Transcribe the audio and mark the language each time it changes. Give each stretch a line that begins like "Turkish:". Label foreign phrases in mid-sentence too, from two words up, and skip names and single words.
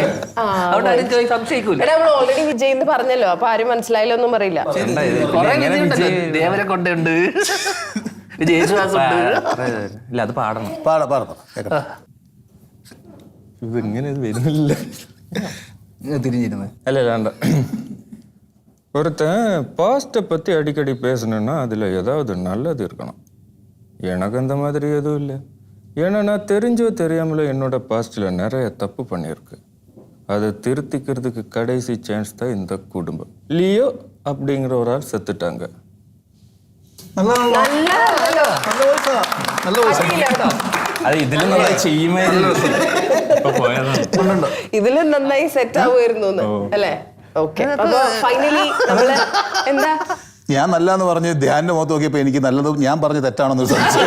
Malayalam: അവിടെ ആരും സംശയിക്കൂല. എടാ നമ്മൾ ഓൾറെഡി വിജയ് എന്ന് പറഞ്ഞല്ലോ അപ്പൊ ആരും മനസ്സിലായില്ല ഒന്നും പറയില്ല. കൊറേ വിജയുണ്ടല്ലോ. ദേവരെ കൊണ്ടുണ്ട്, വിജയശ്വാസം ഉണ്ട്. ഇല്ല അത് പാടണം. കേട്ടോ ഇതെങ്ങനെ ഇത് വരുന്നില്ല. തിരിഞ്ഞിരുന്നത്
Tamil: அல்ல வேண்டாம். ஒருத்தன் பாஸ்ட்டை பற்றி அடிக்கடி பேசணுன்னா அதில் ஏதாவது நல்லது இருக்கணும். எனக்கு அந்த மாதிரி எதுவும் இல்லை. ஏன்னா நான் தெரிஞ்சோ தெரியாமலோ என்னோட பாஸ்ட்டில் நிறைய தப்பு பண்ணியிருக்கேன். அதை திருத்திக்கிறதுக்கு கடைசி சான்ஸ் தான் இந்த குடும்பம். லியோ அப்படிங்கிற ஒரு ஆள் செத்துட்டாங்க.
Malayalam: അത് ഇതിലും നമ്മൾ ചെയ്യുമായിരുന്നു. ഇതിലും നന്നായി സെറ്റ് ആവുമായിരുന്നു അല്ലേ? ഓക്കെ അപ്പൊ ഫൈനലി നമ്മള് എന്താ ഞാൻ നല്ലതെന്ന് പറഞ്ഞ് ധ്യാനിന്റെ മുഖത്ത് നോക്കിയപ്പോ എനിക്ക് നല്ലത് ഞാൻ പറഞ്ഞ തെറ്റാണെന്ന് സംശയം.